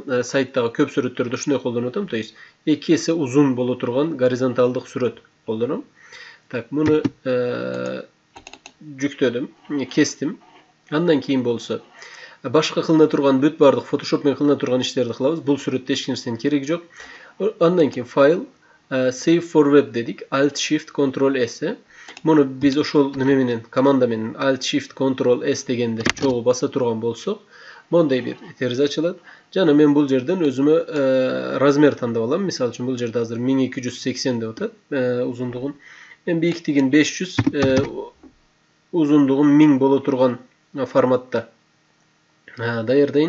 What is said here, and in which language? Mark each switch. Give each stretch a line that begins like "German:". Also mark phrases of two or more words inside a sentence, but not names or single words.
Kyrgyz: Сайттагы көп сүрөттөрдү ушундай колдонуп атам.
Russian: То есть
Kyrgyz: 2 эсе узун боло турган горизонталдык сүрөт колдоном. Так, муну жүктөдүм, кестим. Андан кийин болсо башка кылына турган бүт бардык Photoshop менен кылына турган иштерди кылабыз. Бул сүрөттө эч нерсенин кереги жок. Андан кийин файл,
English: save for web
Kyrgyz: дедик. Alt Shift Ctrl S. Муну биз ошол неме менен, команда менен Alt Shift Ctrl S дегенде чогуу баса турган болсок, мондай бир терезе ачылат. Жана мен бул жерден өзүмө размер тандап алам. Мисалы үчүн бул жерде азыр 1280 деп атат узундугун. Мен бийиктигин 500, узундугун 1000 боло турган форматта даярдайын.